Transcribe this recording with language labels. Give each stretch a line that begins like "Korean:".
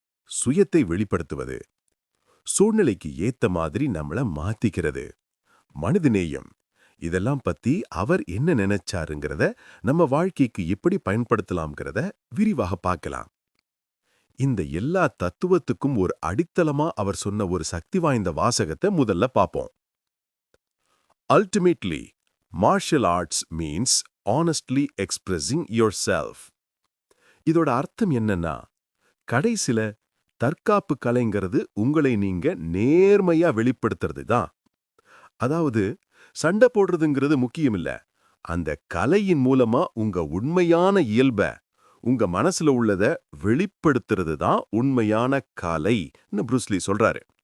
Tamil: சுயத்தை வெளிப்படுத்துவது, சூழ்நிலைக்கு ஏத்த மாதிரி நம்மள மாத்திக்கிறது, மனிதநேயம், இதெல்லாம் பத்தி அவர் என்ன நினைச்சாருங்கிறத நம்ம வாழ்க்கைக்கு எப்படி பயன்படுத்தலாம்ங்கிறத விரிவாக பார்க்கலாம். இந்த எல்லா தத்துவத்துக்கும் ஒரு அடித்தளமா அவர் சொன்ன ஒரு சக்தி வாய்ந்த வாசகத்தை முதல்ல பார்ப்போம்.
English: Ultimately, martial arts means honestly expressing yourself.
Tamil: இதோட அர்த்தம் என்னன்னா, கடைசில தற்காப்பு கலைங்கிறது உங்களை நீங்க நேர்மையா வெளிப்படுத்துறது தான். அதாவது சண்டை போடுறதுங்கிறது முக்கியமில்ல, அந்த கலையின் மூலமா உங்க உண்மையான இயல்ப, உங்க மனசுல உள்ளத வெளிப்படுத்துறது தான் உண்மையான கலைன்னு ப்ரூஸ்லி சொல்றாரு.